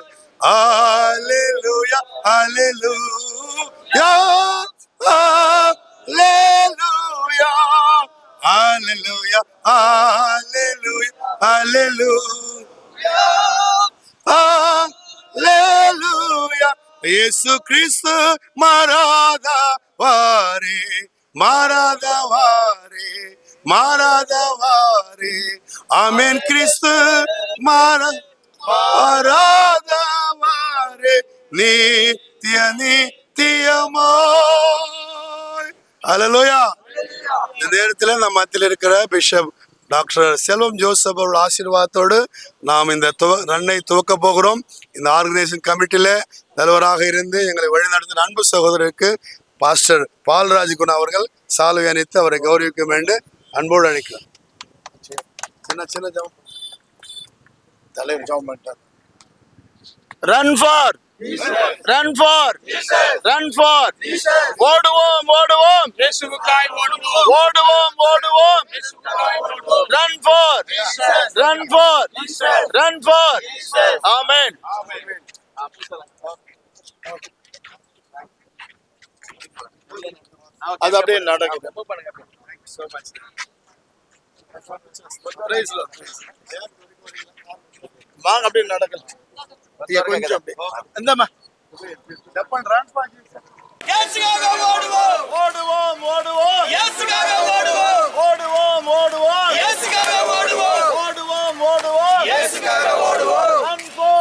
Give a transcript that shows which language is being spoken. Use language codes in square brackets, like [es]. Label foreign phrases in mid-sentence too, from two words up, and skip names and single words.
[ta] அல்லேலூயா, அல்லேலூயா, அல்லேலூயா, அல்லேலூயா, அல்லேலூயா, அல்லேலூயா, அல்லேலூயா, இயேசு கிறிஸ்து மாறாதவரே மாறாதவரே மாறாதவரே ஆமென் கிறிஸ்து மாறாதவாரே நித்திய நித்தியமாய். அல்லேலூயா. இந்த நேரத்தில் நம்ம மத்தியில் இருக்கிற பிஷப் டாக்டர் செல்வம் ஜோசப் அவர்கள் ஆசீர்வாதத்தோடு நாம் இந்த ரன்னை துவக்க போகிறோம். இந்த [en] organization committeeயில [ta] தலைவராக இருந்து எங்களை வழிநடத்தின அன்பு சகோதரருக்கு பாஸ்டர் பால்ராஜ் குணா அவர்கள் சால்வை அணித்து அவரை கௌரவிக்க வேண்டும் அன்போடு அழைக்கலாம். சின்ன சின்ன ஜெபம் தலைவர் ஜெபம் பண்ணிட்டார். [en] Run for Run for Run for [ta] ஓடுவோம் ஓடுவோம் இயேசுவுக்காய் ஓடுவோம். ஓடுவோம் ஓடுவோம் [en] Run for Run for Run for Amen. [ta] அது அப்படியே நடக்குது. வாங்க அப்படியே நடக்கலாம். கொஞ்சம் அப்படியே இந்தம்மா இயேசுக்காக ஓடுவோம் ஓடுவோம் ஓடுவோம் இயேசுக்காக ஓடுவோம் ஓடுவோம் ஓடுவோம் இயேசுக்காக ஓடுவோம் ஓடுவோம் ஓடுவோம் இயேசுக்காக ஓடுவோம் [en] Run for